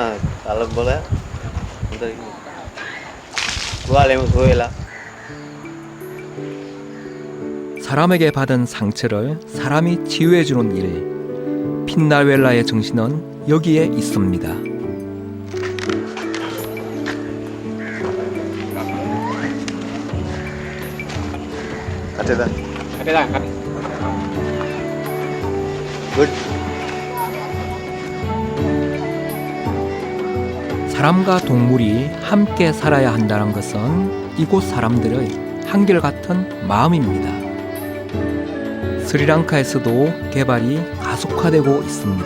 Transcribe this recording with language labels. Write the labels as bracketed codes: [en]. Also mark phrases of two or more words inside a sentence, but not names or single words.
[si] කලම් බල හොඳට ඉන්නවා. තුවාලෙම සෝයලා. [ko] 사람에게 받은 상처를 사람이 치유해주는 일. 핀나웰라의 정신은 여기에 있습니다. [si] කටේද? කටේ දාන්න කටේ. good. [ko] 사람과 동물이 함께 살아야 한다는 것은 이곳 사람들의 한결같은 마음입니다. 스리랑카에서도 개발이 가속화되고 있습니다.